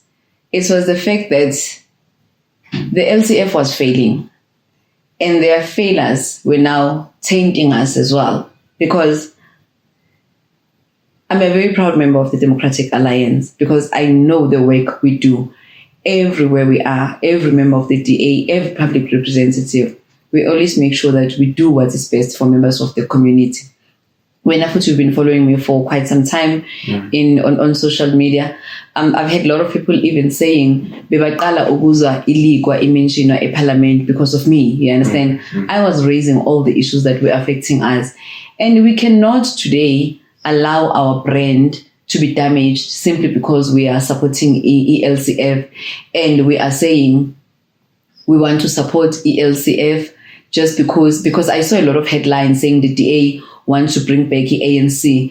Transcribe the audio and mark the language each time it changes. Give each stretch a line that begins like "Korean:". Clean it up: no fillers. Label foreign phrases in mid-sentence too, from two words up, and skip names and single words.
English: It was the fact that the LCF was failing, and their failures were now tainting us as well, because I'm a very proud member of the Democratic Alliance, because I know the work we do everywhere we are, every member of the DA, every public representative. We always make sure that we do what is best for members of the community. When you've been following me for quite some time on social media, I've had a lot of people even saying,
Zulu: "Bebaqala ukuzwa iLekwa imentionwa eParliament
English: because of me." You understand? I was raising all the issues that were affecting us, and we cannot today allow our brand to be damaged simply because we are supporting ELCF, and we are saying we want to support ELCF just because I saw a lot of headlines saying the DA wants to bring back the ANC.